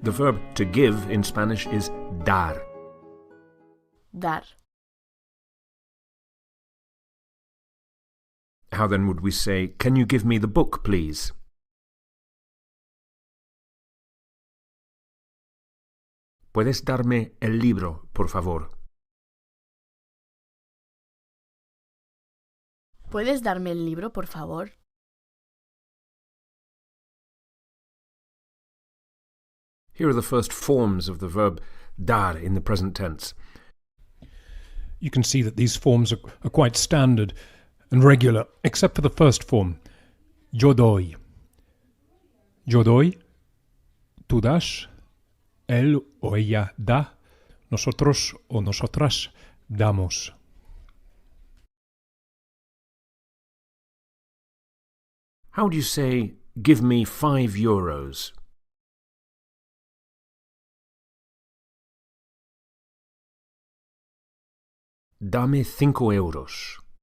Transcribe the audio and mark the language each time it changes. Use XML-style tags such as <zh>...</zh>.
<en>The verb to give in Spanish is dar.</en> <es>Dar.</es> <en>How then would we say, can you give me the book, please?</en> <es>¿Puedes darme el libro, por favor? ¿Puedes darme el libro, por favor?</es> <en>Here are the first forms of the verb dar in the present tense. You can see that these forms are quite standard and regular, except for the first form, yo doy.</en> <es>Yo doy, tú das, él o ella da, nosotros o nosotras damos.</es> <en>How do you say, give me 5 euros?</en> <es>Dame 5 euros.</es>